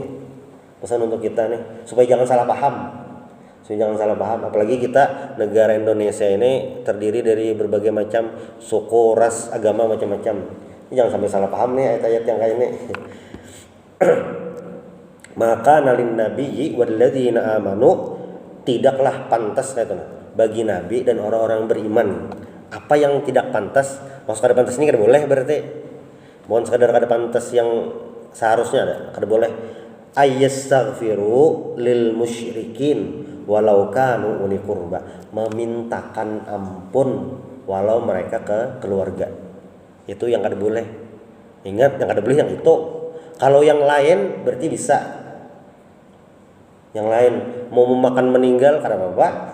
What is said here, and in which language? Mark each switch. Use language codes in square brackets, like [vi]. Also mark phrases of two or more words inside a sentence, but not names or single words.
[id] Pesan untuk kita nih supaya jangan salah paham. Apalagi kita negara Indonesia ini terdiri dari berbagai macam suku, ras, agama macam-macam. Jangan sampai salah paham nih ayat-ayat yang kayak ini. Maka [ar] nalin nabiyyi walladzina amanu, [id] tidaklah pantas bagi nabi dan orang-orang beriman. Apa yang tidak pantas? Maksud kada pantas ini kada boleh berarti. Mohon sekadar kada pantas yang seharusnya ada, kada boleh. [ar] Ayyastaghfiru lil musyrikin walau kanu uli qurba, [id] memintakan ampun walau mereka ke keluarga. Itu yang kada boleh. Ingat, yang kada boleh yang itu. Kalau yang lain berarti bisa. Yang lain mau memakan meninggal kada apa-apa.